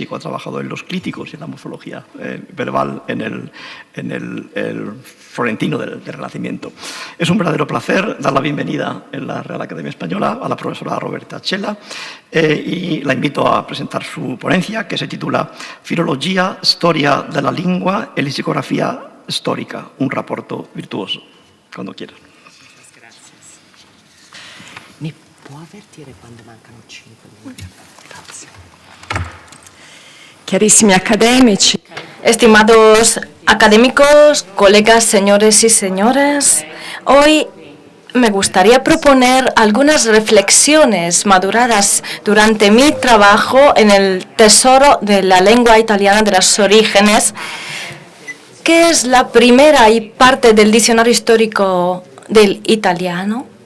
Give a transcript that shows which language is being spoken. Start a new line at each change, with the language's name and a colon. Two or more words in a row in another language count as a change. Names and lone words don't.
Spanish: Ha trabajado en los críticos y en la morfología verbal en el florentino del Renacimiento. Es un verdadero placer dar la bienvenida en la Real Academia Española a la profesora Roberta Cella y la invito a presentar su ponencia, que se titula Filologia, storia della lingua e lessicografia storica, un rapporto virtuoso. Cuando quieras. Gracias.
Italian: ¿Me può avvertire quando mancano 5 minuti? Grazie. Carissimi academici.
Spanish: Estimados académicos, colegas, señores y señoras, hoy me gustaría proponer algunas reflexiones maduradas durante mi trabajo en el tesoro de la lengua italiana de los orígenes, que es la primera y parte del diccionario histórico del italiano,